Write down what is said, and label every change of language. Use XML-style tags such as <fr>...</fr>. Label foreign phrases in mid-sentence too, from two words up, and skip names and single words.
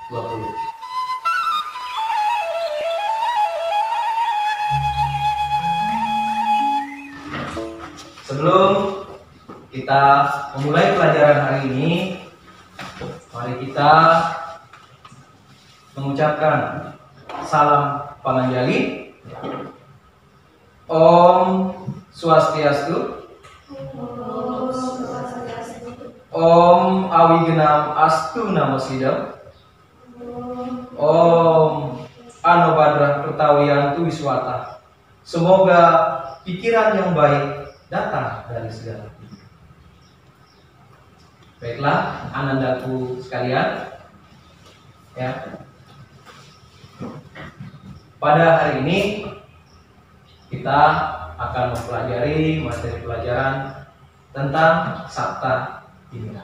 <id>Sebelum kita memulai pelajaran hari ini, mari kita mengucapkan salam panganjali.</id> <sa>Om Swastiastu. Om Awigenam Astu Namo Sidam. Om Anobadra Pertawiyantu Wiswata.</sa> <id>Semoga pikiran yang baik datang dari segala pihak. Baiklah, anandaku sekalian, ya. Pada hari ini kita akan mempelajari materi pelajaran tentang Sabta Timira.</id>